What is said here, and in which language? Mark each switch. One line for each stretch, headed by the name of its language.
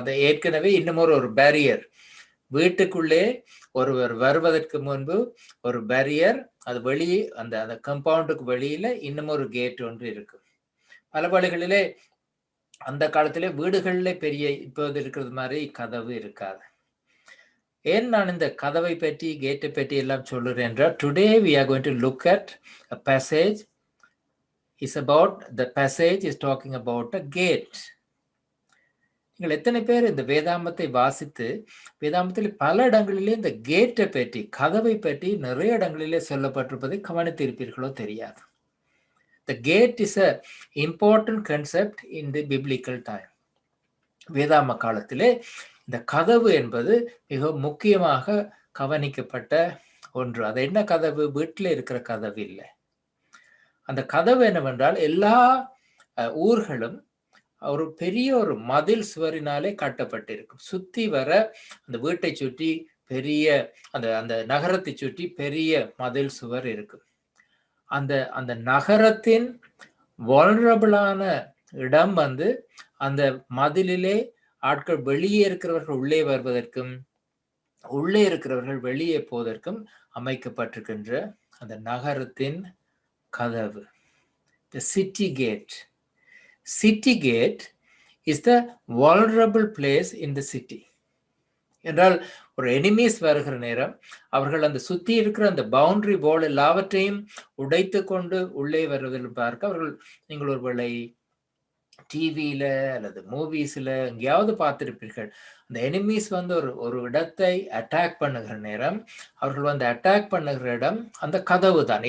Tamil: அது ஏற்கனவே இன்னும் ஒரு பேரியர், வீட்டுக்குள்ளே ஒருவர் வருவதற்கு முன்பு ஒரு பேரியர், அது வெளியே அந்த கம்பவுண்டுக்கு வெளியில இன்னும் ஒரு கேட் ஒன்று இருக்கு. பல வழிகளிலே அந்த காலத்திலே வீடுகளிலே பெரிய இப்போது இருக்கிறது மாதிரி கதவு இருக்காது. ஏன் நான் இந்த கதவை பற்றி கேட்டை பற்றி எல்லாம் சொல்லுறேன் என்றால்,
English: Today we are going to look at a passage. The passage is talking about a gate.
Tamil: நீங்கள் எத்தனை பேர் இந்த வேதாமத்தை வாசித்து, வேதாமத்தில் பல இடங்களிலே இந்த கேட்டை பற்றி, கதவை பற்றி நிறைய இடங்களிலே சொல்லப்பட்டிருப்பதை கவனித்திருப்பீர்களோ தெரியாது.
English: The gate is a important concept in the biblical time.
Tamil: வேதாம காலத்திலே இந்த கதவு என்பது மிக முக்கியமாக கவனிக்கப்பட்ட ஒன்று. அது என்ன கதவு? வீட்டில் இருக்கிற கதவு இல்லை. அந்த கதவு என்னவென்றால், எல்லா ஊர்களும் ஒரு பெரிய ஒரு மதில் சுவரினாலே கட்டப்பட்டிருக்கும். சுத்தி வர அந்த வீட்டை சுற்றி பெரிய அந்த நகரத்தை சுற்றி பெரிய மதில் சுவர் இருக்கும். அந்த நகரத்தின் வல்னரபிளான இடம் வந்து அந்த மதிலிலே ஆட்கள் வெளியே இருக்கிறவர்கள் உள்ளே வருவதற்கும் உள்ளே இருக்கிறவர்கள் வெளியே போவதற்கும் அமைக்கப்பட்டிருக்கின்ற அந்த நகரத்தின் கதவு,
English: the city gate. City gate is the vulnerable place in the city.
Tamil: என்றால் ஒரு எனிமீஸ் வருகிற நேரம் அவர்கள் அந்த சுத்தி இருக்கிற அந்த பவுண்டரி வால் எல்லாவற்றையும் உடைத்து கொண்டு உள்ளே வருவதில் பார்க்க அவர்கள், நீங்கள் ஒருவேளை டிவியில அல்லது மூவிஸ்ல எங்கேயாவது பார்த்திருப்பீர்கள், அந்த எனிமீஸ் வந்து ஒரு இடத்தை அட்டாக் பண்ணுகிற நேரம் அவர்கள் வந்து அட்டாக் பண்ணுகிற இடம் அந்த கதவு தான்.